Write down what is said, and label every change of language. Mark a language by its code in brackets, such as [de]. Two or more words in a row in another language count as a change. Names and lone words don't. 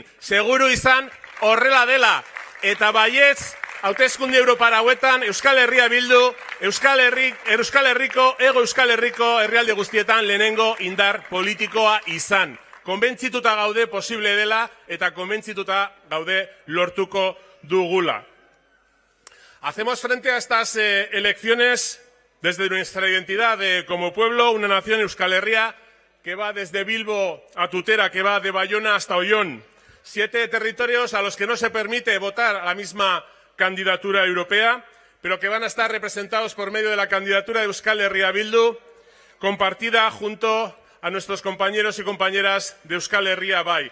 [eu] Seguru izan horrela dela. Eta baietz, hauteskunde Europara hauetan Euskal Herria bildu, Euskal Herriko herrialde guztietan lehenengo indar politikoa izan. Konbentzituta gaude posible dela eta konbentzituta gaude lortuko dugula. [es] Hacemos frente a estas elecciones desde nuestra identidad como pueblo, una nación Euskal Herria que va desde Bilbo a Tutera, que va de Bayona hasta Oion. 7 territorios a los que no se permite votar a la misma candidatura europea, pero que van a estar representados por medio de la candidatura de Euskal Herria Bildu, compartida junto a nuestros compañeros y compañeras de Euskal Herria Bai.